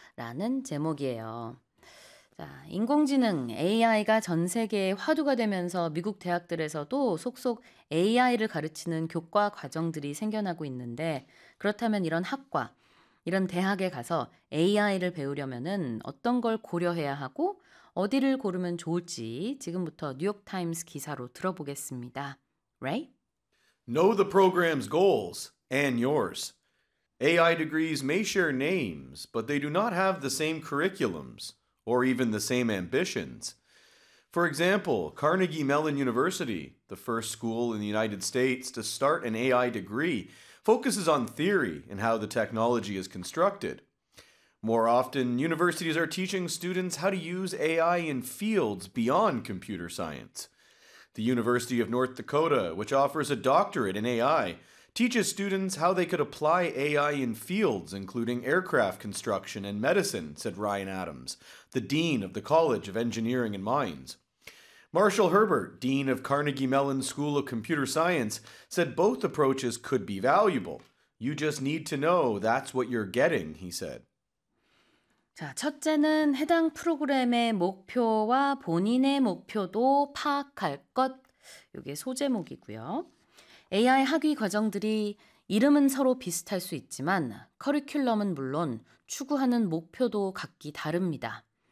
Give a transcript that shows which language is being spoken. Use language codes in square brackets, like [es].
[ko] 라는 제목이에요. 자, 인공지능 AI가 전 세계에 화두가 되면서 미국 대학들에서도 속속 AI를 가르치는 교과 과정들이 생겨나고 있는데 그렇다면 이런 학과, 이런 대학에 가서 AI를 배우려면은 어떤 걸 고려해야 하고 어디를 고르면 좋을지 지금부터 뉴욕타임스 기사로 들어보겠습니다. [en] Ray? Know the program's goals and yours. AI degrees may share names, but they do not have the same curriculums. Or even the same ambitions. For example, Carnegie Mellon University, the first school in the United States to start an AI degree, focuses on theory and how the technology is constructed. More often, universities are teaching students how to use AI in fields beyond computer science. The University of North Dakota, which offers a doctorate in AI, teaches students how they could apply AI in fields including aircraft construction and medicine, said Ryan Adams, the dean of the College of Engineering and Mines. Marshall Herbert, dean of Carnegie Mellon School of Computer Science, said both approaches could be valuable. You just need to know that's what you're getting, he said. [ko] 자, 첫째는 해당 프로그램의 목표와 본인의 목표도 파악할 것. 이게 소제목이고요. AI 학위 과정들이 이름은 서로 비슷할 수 있지만 커리큘럼은 물론 추구하는 목표도 각기 다릅니다.